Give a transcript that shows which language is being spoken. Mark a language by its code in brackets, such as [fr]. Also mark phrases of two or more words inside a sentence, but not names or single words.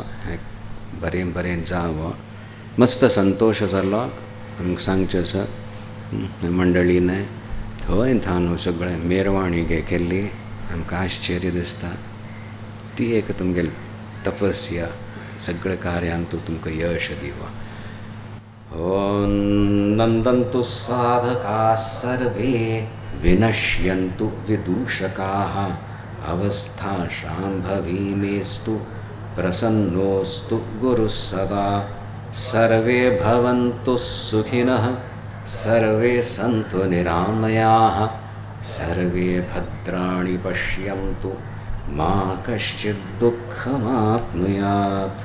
[kok] हें बरें बरें जावं. मस्त संतोष जालो. आमकां सांगचें आसा मंडळीने थंय थानू सगळें मेरवाणी केल्ली. आमकां आश्चर्य दिसता. ती एक तुमगेली तपस्या सगळे कार्यांतू तुमकां यश दिवा. [sa] ओम नंदन्तु साधकाः सर्वे विनश्यन्तु विदूषकाः. अवस्था शाम्भवी मेस्तु प्रसन्नोस्तु गुरुः सदा. सर्वे भवन्तु सुखिनः, सर्वे सन्तु निरामयाः, सर्वे भद्राणि पश्यन्तु, मा कश्चित् दुःखमाप्नुयात्.